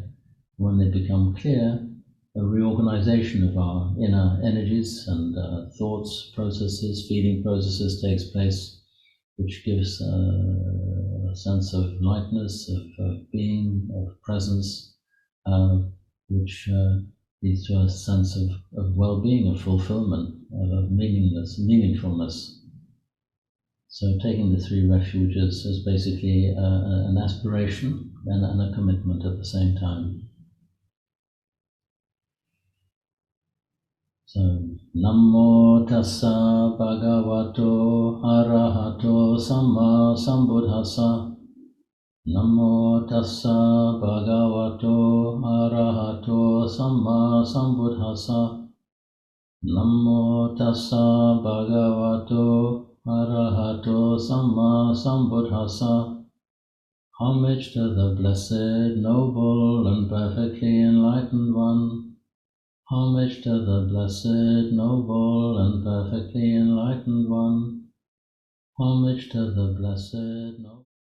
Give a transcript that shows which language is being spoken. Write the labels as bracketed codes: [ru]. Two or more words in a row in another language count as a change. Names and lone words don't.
[en] When they become clear, a reorganization of our inner energies and thoughts, processes, feeling processes takes place, which gives a sense of lightness, of being, of presence, which leads to a sense of well-being, of fulfillment, of meaningfulness. So taking the three refuges is basically an aspiration and a commitment at the same time. So, [pi] Namo tassa bhagavato arahato samma sambuddhassa. Namo tassa bhagavato arahato samma sambuddhassa. Namo tassa bhagavato arahato samma sambuddhassa. [en] Homage to the blessed, noble, and perfectly enlightened one. Homage to the blessed, noble, and perfectly enlightened one. Homage to the blessed, noble.